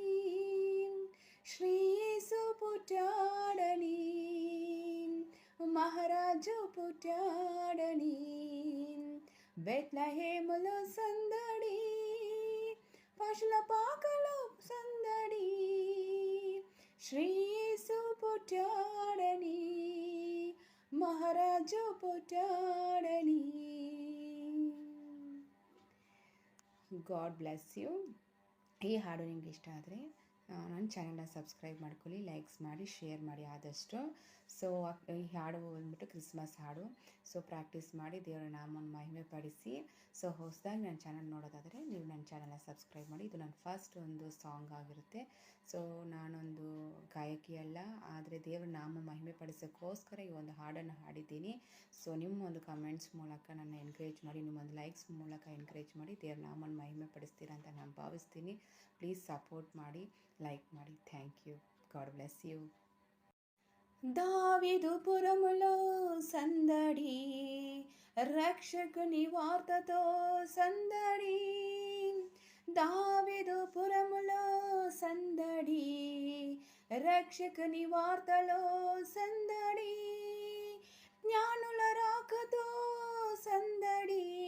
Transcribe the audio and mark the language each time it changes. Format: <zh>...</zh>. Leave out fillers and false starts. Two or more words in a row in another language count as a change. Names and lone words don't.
<te>శ్రీ యేసు పుట్టాడని, మహారాజు పుట్టాడని, బెత్లెహేములో సందడి, పశుల పాకలో సందడి, శ్రీ యేసు పుట్టాడని, మహారాజు పుట్టాడని.</te> <en>God bless you.</en> <kn>ಈ ಹಾಡು ನಿಮ್ಗೆ ಇಷ್ಟ ಆದರೆ ನನ್ನ ಚಾನಲ್ನ ಸಬ್ಸ್ಕ್ರೈಬ್ ಮಾಡ್ಕೊಳ್ಳಿ, ಲೈಕ್ಸ್ ಮಾಡಿ, ಶೇರ್ ಮಾಡಿ ಆದಷ್ಟು. ಸೊ ಈ ಹಾಡು ಬಂದ್ಬಿಟ್ಟು ಕ್ರಿಸ್ಮಸ್ ಹಾಡು. ಸೊ ಪ್ರಾಕ್ಟೀಸ್ ಮಾಡಿ ದೇವರ ನಾಮವನ್ನು ಮಹಿಮೆ ಪಡಿಸಿ. ಸೊ ಹೊಸದಾಗಿ ನನ್ನ ಚಾನಲ್ ನೋಡೋದಾದರೆ ನೀವು ನನ್ನ ಚಾನಲ್ನ ಸಬ್ಸ್ಕ್ರೈಬ್ ಮಾಡಿ. ಇದು ನನ್ನ ಫಸ್ಟ್ ಒಂದು ಸಾಂಗ್ ಆಗಿರುತ್ತೆ. ಸೊ ನಾನೊಂದು ಗಾಯಕಿ ಅಲ್ಲ, ಆದರೆ ದೇವರ ನಾಮ ಮಹಿಮೆ ಪಡಿಸೋಕ್ಕೋಸ್ಕರ ಈ ಒಂದು ಹಾಡನ್ನು ಹಾಡಿದ್ದೀನಿ. ಸೊ ನಿಮ್ಮ ಒಂದು ಕಮೆಂಟ್ಸ್ ಮೂಲಕ ನನ್ನ ಎನ್ಕರೇಜ್ ಮಾಡಿ, ನಿಮ್ಮೊಂದು ಲೈಕ್ಸ್ ಮೂಲಕ ಎನ್ಕರೇಜ್ ಮಾಡಿ ದೇವರ ನಾಮನ ಮಹಿಮೆ ಪಡಿಸ್ತೀರಾ ಅಂತ ನಾನು ಭಾವಿಸ್ತೀನಿ.</kn> <en>please support</en> <kn>ಮಾಡಿ, లైక్ ಮಾಡಿ.</kn> <en>thank you. God bless you.</en> <te>దావీదుపురములో సందడి, రక్షకుని వార్తతో సందడి, దావీదుపురములో సందడి, రక్షకుని వార్తలో సందడి, జ్ఞానుల రాకతో సందడి,</te>